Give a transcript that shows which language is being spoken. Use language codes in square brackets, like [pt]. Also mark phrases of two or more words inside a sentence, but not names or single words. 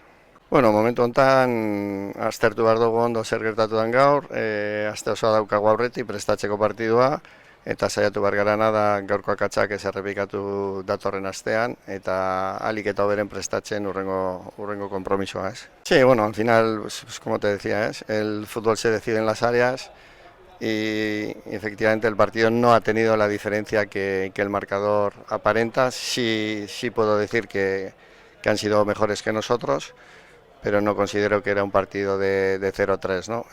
[eu] Bueno, momentu honetan aztertu behar dugu ondo zer gertatu den gaur, aste osoa daukagu aurretik prestatzeko partidua, eta saiatu behar garana da gaurko akatsak ez errepikatu datorren astean, eta ahalik eta hoberen prestatzen urrengo konpromisoa, ez? [es] Sí, bueno, al final, pues, como te decía, el fútbol se decide en las áreas, y efectivamente el partido no ha tenido la diferencia que el marcador aparenta. Sí puedo decir que han sido mejores que nosotros, pero no considero que era un partido de 0-3, ¿no?